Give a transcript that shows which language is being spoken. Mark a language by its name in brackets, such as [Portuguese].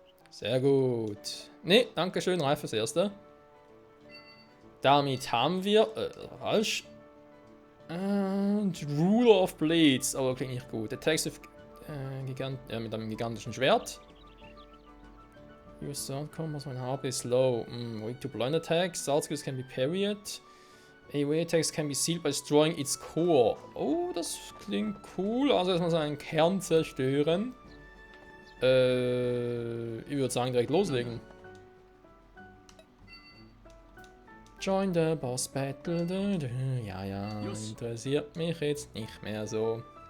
[German] Sehr gut. Ne, danke schön, Ralf fürs Erste. Damit haben wir... falsch. Ruler of Blades. Aber klingt nicht gut. [English] Attacks with, [German] mit einem gigantischen Schwert. [English] Your sword combos when HP is low. Weak to blind attacks. Sword skills can be parried. AoE attacks can be sealed by destroying its core. [German] Oh, das klingt cool. Also erstmal seinen Kern zerstören. Ich würde sagen, direkt loslegen. [English] Join the Boss Battle. [German] Ja, ja, interessiert mich jetzt nicht mehr so.